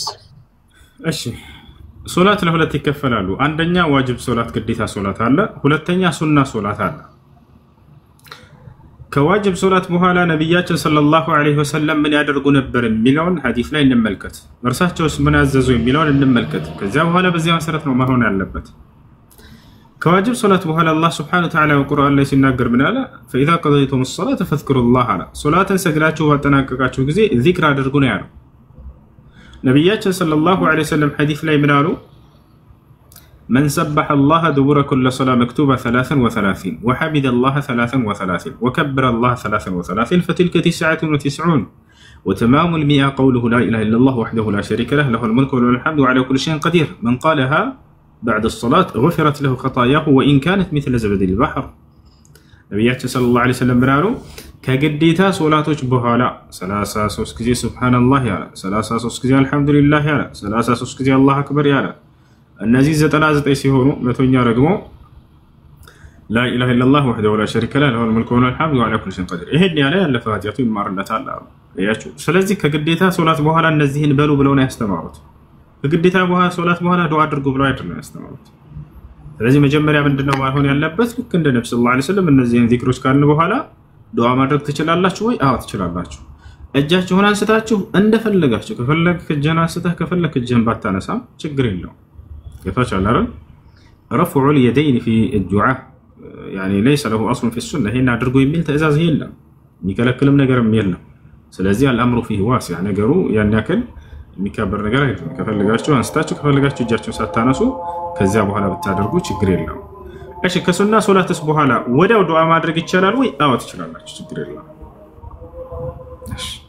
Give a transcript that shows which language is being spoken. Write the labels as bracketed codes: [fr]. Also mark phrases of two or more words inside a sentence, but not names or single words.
[am] እሺ ሶላት ለሁለት ይከፈላሉ አንደኛ ዋጅብ ሶላት ግዴታ ሶላት አለ ሁለተኛ ሱና ሶላት አለ ከዋጅብ ሶላት በኋላ ነብያችን [ar] صلى الله عليه وسلم [am] ምን ያደርጉ ነበር የሚለውን ሐዲስ ላይ እንመልከት እርሳቸውስ ምን አዘዙ የሚለውን እንመልከት ከዛ በኋላ በዚያ መሰረት ነው መሆን ያለበት ከዋጅብ ሶላት በኋላ አላህ [ar] سبحانه وتعالى [am] በቁርአን ላይ ሲናገር ምን አለ [ar] فاذا قضيتم الصلاه فاذكروا الله على [am] ሶላትን ሰግዳችሁ ባጠናቀቃችሁ ጊዜ ዚክር አድርጉ ነው ያለው ነብያችን [ar] صلى الله عليه وسلم [am] ሐዲስ ላይ ምን አሉ من [ar] سبح الله دبر كل صلاة مكتوبة 33 وحمد الله 33 وكبر الله 33 فتلك 99 وتمام 100 قوله لا إله إلا الله وحده لا شريك له له الملك وله الحمد وعلى كل شيء قدير من قالها بعد الصلاة غفرت له خطاياه وإن كانت مثل زبد البحر ነብያችን صلى الله عليه وسلم [am] ብራሩ ከግዴታ ሶላቶች በኋላ 33 ጊዜ ሱብሃንአላህ ያለ 33 ጊዜ አልহামዱሊላህ ያለ 33 ጊዜ [ar] الله أكبر [am] ያለ እነዚህ 99 ሲሆኑ መቶኛ ደግሞ [ar] لا اله الا الله وحده لا شريك له له الملك وله الحمد وعلى كل شيء قدير [am] ይሄን ያለ ያለፈ ኃጢአቱ ይማርለታል አሉ ያያችሁ ስለዚህ ከግዴታ ሶላት በኋላ እነዚህን በሉ ብለው ነው ያስተማሩት ከግዴታ በኋላ ሶላት በኋላ ዱዓ አድርጉ ብለው አይደለም ያስተማሩት ስለዚህ መጀመሪያ ምንድነው ማሆን ያለበት ልክ እንደ ነብዩ [ar] صلى الله عليه وسلم [am] እነዚህን ዚክሮች ካልን በኋላ ዱዓ ማድረግ ትችላላችሁ ወይ አዎ ትችላላችሁ እጃችሁን አንስታችሁ እንደፈለጋችሁ ከፈለክ እጅህን አንስተህ ከፈለክ እጅህን ባታነሳም ችግር የለውም ከታች አላረ [ar] رفع اليدين في الدعاء يعني ليس له اصل في السنه هنا [am] አድርጎ የሚል ትእዛዝ የለም የሚከለክልም ነገርም የለም ስለዚህ [ar] الامر فيه واسع [am] ነገሩ ያን ያክል የሚከበር ነገር አይደለም ከፈለጋችሁ አንስታችሁ ከፈለጋችሁ እጃችሁን ሳታነሱ ከዚያ በኋላ ብታደርጉ ችግር የለውም እሺ ከሱና ሶላትስ በኋላ ወዲያው ዱዓ ማድረግ ይቻላል ወይ አዎ ትችላላችሁ ችግር የለውም እሺ